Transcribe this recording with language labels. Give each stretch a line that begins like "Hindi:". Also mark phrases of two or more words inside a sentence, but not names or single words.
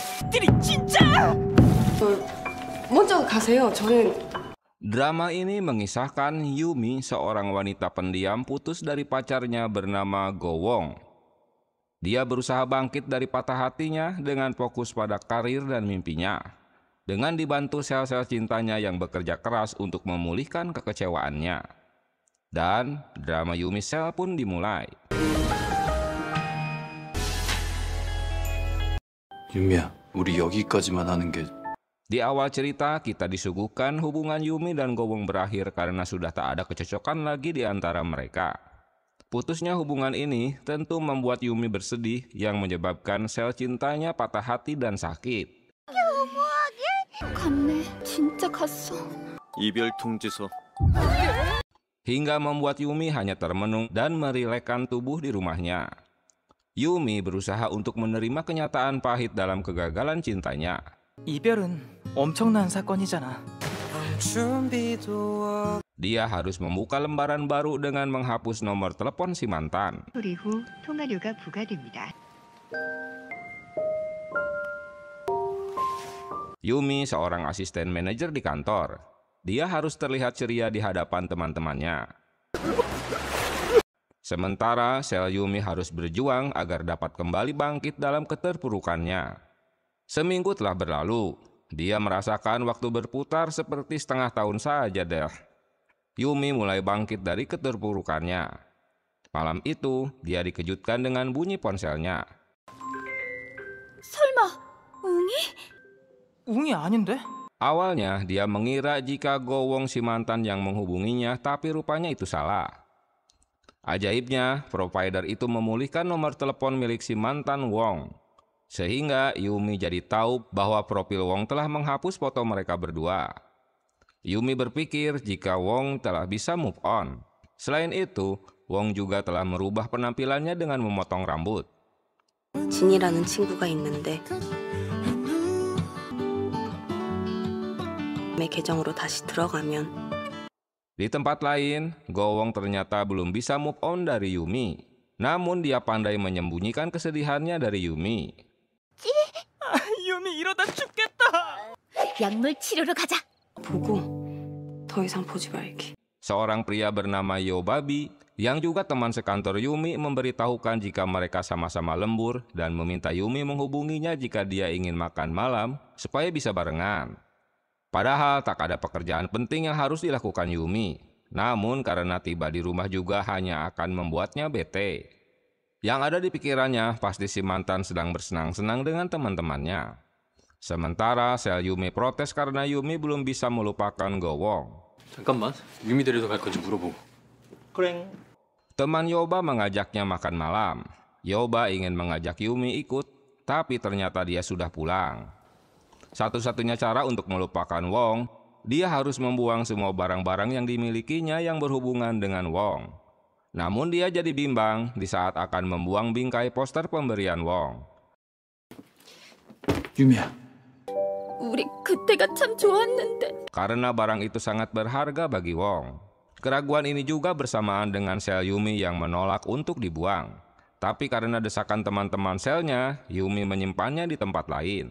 Korean: 이것들이 진짜! 먼저 가세요. 저는.
Indonesian: Drama ini mengisahkan Yumi, seorang wanita pendiam putus dari pacarnya bernama Gowong. Dia berusaha bangkit dari patah hatinya dengan fokus pada karir dan mimpinya, dengan dibantu sel-sel cintanya yang bekerja keras untuk memulihkan kekecewaannya. Dan drama Yumi Cell pun dimulai.
Korean: 유미야, 우리 여기까지만 하는 게.
Indonesian: Di awal cerita, kita disuguhkan hubungan Yumi dan Gowong berakhir karena sudah tak ada kecocokan lagi di antara mereka. Putusnya hubungan ini tentu membuat Yumi bersedih yang menyebabkan sel cintanya patah hati dan sakit.
Korean: 갔네. 진짜 갔어. 이별 통지서.
Indonesian: Hingga membuat Yumi hanya termenung dan merilekkan tubuh di rumahnya. Yumi berusaha untuk menerima kenyataan pahit dalam kegagalan cintanya.
Korean: 이별은 엄청난 사건이잖아.
Indonesian: Dia harus membuka lembaran baru dengan menghapus nomor telepon si mantan.
Korean: 소리 후 통화료가 부과됩니다.
Indonesian: Yumi seorang asisten manajer di kantor. Dia harus terlihat ceria di hadapan teman-temannya. Sementara sel Yumi harus berjuang agar dapat kembali bangkit dalam keterpurukannya. Seminggu telah berlalu. Dia merasakan waktu berputar seperti setengah tahun saja deh. Yumi mulai bangkit dari keterpurukannya. Malam itu, dia dikejutkan dengan bunyi ponselnya.
Korean: 설마 웅이? 웅이 아닌데?
Indonesian: Awalnya, dia mengira jika Gowong si mantan yang menghubunginya, tapi rupanya itu salah. Ajaibnya, provider itu memulihkan nomor telepon milik si mantan Wong. Sehingga Yumi jadi tahu bahwa profil Wong telah menghapus foto mereka berdua. Yumi berpikir jika Wong telah bisa
English: move on.
Indonesian: Selain itu, Wong juga telah merubah penampilannya dengan memotong rambut.
Korean: 진이라는 친구가 있는데 내 계정으로 다시 들어가면.
Indonesian: Di tempat lain, Gowong ternyata belum bisa
English: move on
Indonesian: dari Yumi. Namun dia pandai menyembunyikan kesedihannya dari Yumi.
Korean: 유미 이러다 죽겠다. 약물 치료로 가자. 보고 더 이상 보지 말기.
Indonesian: Seorang pria bernama Yobabi yang juga teman sekantor Yumi memberitahukan jika mereka sama-sama lembur dan meminta Yumi menghubunginya jika dia ingin makan malam supaya bisa barengan. Padahal tak ada pekerjaan penting yang harus dilakukan Yumi. Namun karena tiba di rumah juga hanya akan membuatnya bete. Yang ada di pikirannya pasti si mantan sedang bersenang-senang dengan teman-temannya. Sementara sel Yumi protes karena Yumi belum bisa melupakan Gowong.
Korean: 잠깐만, 유미 데리러 갈 건지 물어보고. 그래.
Indonesian: Teman Yoba mengajaknya makan malam. Yoba ingin mengajak Yumi ikut, tapi ternyata dia sudah pulang. Satu-satunya cara untuk melupakan Wong, dia harus membuang semua barang-barang yang dimilikinya yang berhubungan dengan Wong. Namun dia jadi bimbang di saat akan membuang bingkai poster pemberian Wong.
Korean: 유미야. 우리 그때가 참 좋았는데.
Indonesian: Karena barang itu sangat berharga bagi Wong. Keraguan ini juga bersamaan dengan sel Yumi yang menolak untuk dibuang. Tapi karena desakan teman-teman selnya, Yumi menyimpannya di tempat lain.